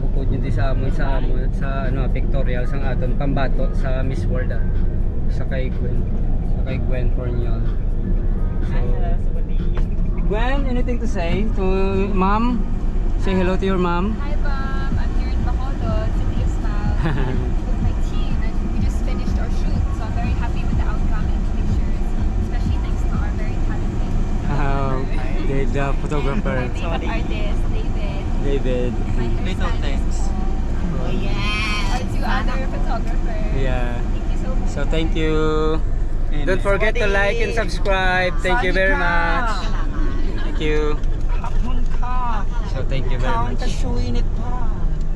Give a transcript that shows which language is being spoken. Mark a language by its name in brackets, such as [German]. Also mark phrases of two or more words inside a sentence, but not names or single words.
[Hiligaynon] pag-upod niyo sa amon sa ano pictorial sang aton pambato sa Miss World sa kay Gwen Forniol. [English] So Gwen, anything to say to mom? Say hello to your mom. Hi, Bob. I'm here in Bacolod, City of Smiles, with my team, and we just finished our shoot, so I'm very happy with the outcome and the pictures, especially thanks to our very talented The photographer. our makeup artist, David. my hairstylist, our two other photographers. Yeah. Thank you so much. So thank you. Don't forget to like and subscribe. Thank you very much. Thank you. [Hiligaynon] Hapon ka. [English] So thank you very [Hiligaynon] Kaon [English] much. [Hiligaynon] ka, suinit pa.